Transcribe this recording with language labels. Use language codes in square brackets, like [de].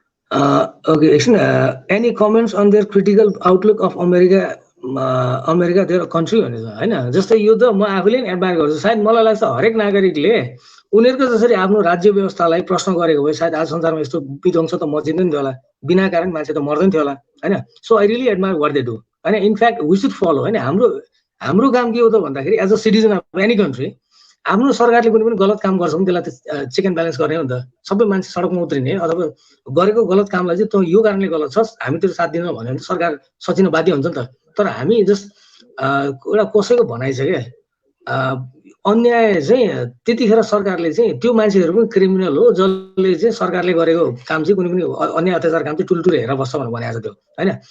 [en] Okay, any comments on their critical outlook of America, their country [ne] भनेर हैन। जस्तै यो त म आफैले नि एडमायर गर्छु। सायद मलाई लाग्छ हरेक नागरिकले उनीहरूको जसरी आफ्नो राज्य व्यवस्थालाई प्रश्न गरेको भए सायद आज संसारमा यस्तो विध्वंस त मचिँदैन थियो होला, बिना कारण मान्छे त मर्दैन थियो होला हैन। [en] So I really admire what they do हैन। In fact we should follow हैन। [ne] हाम्रो काम के हो त भन्दाखेरि [en] as a citizen of any country [ne] आफ्नो सरकारले कुनै पनि गलत काम गर्छ भने त्यसलाई त चेक एन्ड ब्यालेन्स गर्ने हो नि त। सबै मान्छे सडकमा उत्रिने अथवा गरेको गलत कामलाई चाहिँ तँ यो कारणले गलत छस् हामी तेरो साथ दिनु भने सरकार सचिन बाध्य हुन्छ नि त। तर हामी जस्ट एउटा कसैको भनाइ छ क्या अन्याय चाहिँ त्यतिखेर सरकारले चाहिँ त्यो मान्छेहरू पनि क्रिमिनल हो जसले चाहिँ सरकारले गरेको काम चाहिँ कुनै पनि अन्याय अत्याचार काम चाहिँ टुलटुल हेरेर बस्छ भनेर भनेको छ त्यो होइन।